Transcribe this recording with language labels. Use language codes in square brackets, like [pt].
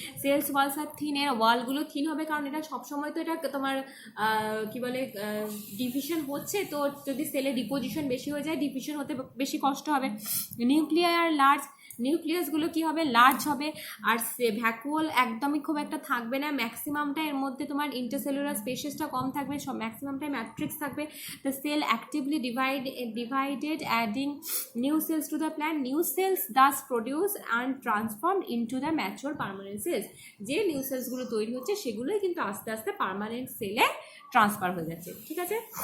[bn] Sales Waals আর thin, এর ওয়ালগুলো thin হবে, কারণ এটা সবসময় তো এটা তোমার কি বলে ডিভিশন হচ্ছে, তো যদি সেলের ডিপোজিশন বেশি হয়ে যায় ডিভিশন হতে বেশি কষ্ট হবে। নিউক্লিয়ার আর লার্জ, নিউক্লিয়াসগুলো কী হবে, লার্জ হবে। আর ভ্যাকুয়াল একদমই খুব একটা থাকবে না, ম্যাক্সিমামটা এর মধ্যে তোমার ইন্টারসেলুলার স্পেসেসটা কম থাকবে, সব ম্যাক্সিমামটাই ম্যাট্রিক্স থাকবে। [en] The cell actively divided adding new cells to the plant. New cells thus produced and transformed into the mature permanent cells. [bn] যে নিউ সেলসগুলো তৈরি হচ্ছে সেগুলোই কিন্তু আস্তে আস্তে পার্মানেন্ট সেলে ট্রান্সফার হয়ে যাচ্ছে, ঠিক আছে।